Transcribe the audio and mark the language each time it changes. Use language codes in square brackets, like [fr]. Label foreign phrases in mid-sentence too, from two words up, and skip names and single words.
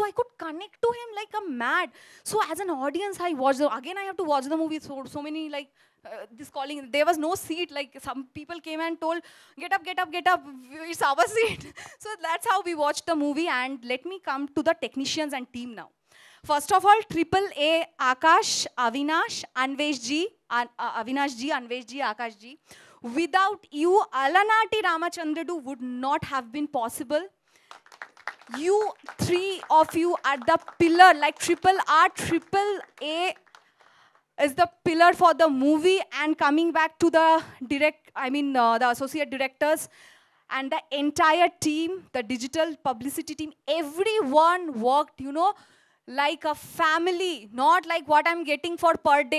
[en] I could connect to him like a mad. So as an audience, I watched again. I have to watch the movie. So many like this calling. There was no seat. Like some people came and told, "Get up, get up, get up. It's our seat." So that's how we watched the movie. And let me come to the technicians and team now. First of all, Triple A, Akash, Avinash, Anvesh Ji, Avinash Ji, Anvesh Ji, Akash Ji. Without you, Alanati Ramachandrudu would not have been possible. You three of you are the pillar, like Triple R, Triple A is the pillar for the movie. And coming back to the the associate directors and the entire team, the digital publicity team, everyone worked, like a family, not like what I'm getting for per day.